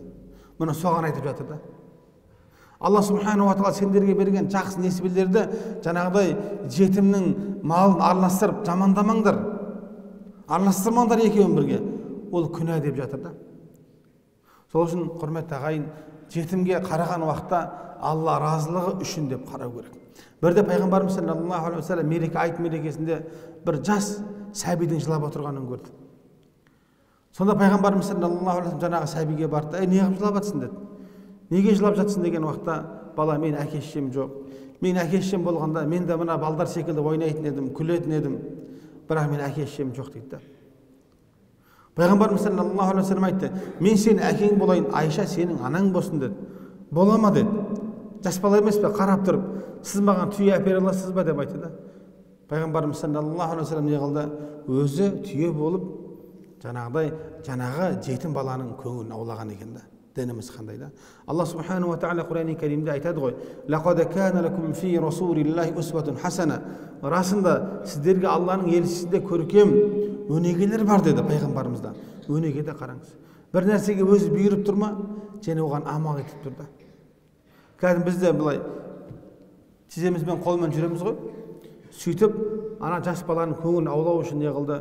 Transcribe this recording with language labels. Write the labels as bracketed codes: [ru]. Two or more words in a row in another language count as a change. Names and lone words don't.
[kk] Мұны соған айтып жатыр да. Алла [ar] سبحانه وتعالى [kk] сендерге берген жақсы несібелерді жаңағыдай жетімнің малын араластырып жамандамаңдар. Араластырмаңдар екеуін бірге. Ол күнә деп жатыр да. Сол үшін құрметті ағайын, жетімге қараған уақытта Алла разылығы үшін деп қарау керек. Бірде пайғамбарымыз [ar] صلى الله عليه وسلم [kk] мереке айт мерекесінде бір жас сәбидің жылап отырғанын көрді. Сонда пайғамбарымыз [ar] صلى الله عليه وسلم [kk] жаңағы сәбиге барды, не қылып жылап жатсың деді. Неге жылап жатсың деген уақытта, бала, мен әке-шешем жоқ. Мен әке-шешем болғанда мен де мына балдар секілді ойнайтын едім, күлетін едім. Бірақ мен әке-шешем жоқ дейді. Пайғамбарымыз [ar] صلى الله عليه وسلم [kk] айтты, мен сенің әкең болайын, Айша сенің анаң болсын деді. Бола ма деді. Жас бала емес пе, қарап тұрып, сіз маған түйе әпере аласыз ба деп айтты да. Пайғамбарымыз [ar] صلى الله عليه وسلم [kk] не қылды? Өзі түйе болып, жаңағы жетім баланың көңілін аулаған екен да. Дініміз қандай да. Алла [ar] سبحانه وتعالى [kk] Құран-ы Кәримде айтады ғой, [ar] «لقد كان لكم في رسول الله أسوة حسنة». [kk] Расында сіздерге Алланың елшісінде көркем өнегелер бар деді пайғамбарымызда. Өнегеде қараңыз. Бір нәрсеге өзі бұйырып тұрма, және оған амал етіп тұр да. Кәдім бізде былай тіземізбен қолмен жүреміз ғой. Сөйтіп, ана жас баланың көңілін аулау үшін не қылды?